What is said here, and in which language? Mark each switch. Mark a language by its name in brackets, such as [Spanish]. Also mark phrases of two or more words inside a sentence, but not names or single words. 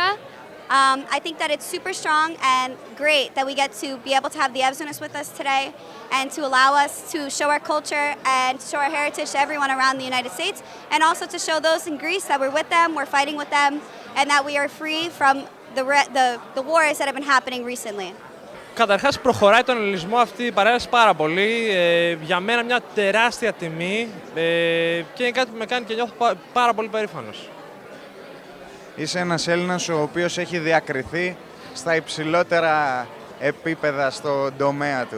[English] I think that it's super strong and great that we get to be able to have the Evzones with us today and to allow us to show our culture and to show our heritage to everyone around the United States, and also to show those in Greece that we're with them, we're fighting with them, and that we are free from the wars that have been happening recently. [Greek] Καταρχάς προχωράει τον ελληνισμό αυτή η παρέλαση πάρα πολύ. Για μένα μια τεράστια τιμή και είναι κάτι που με κάνει και νιώθω πάρα πολύ περήφανος. Είσαι ένας Έλληνας ο οποίος έχει διακριθεί στα υψηλότερα επίπεδα στον τομέα του.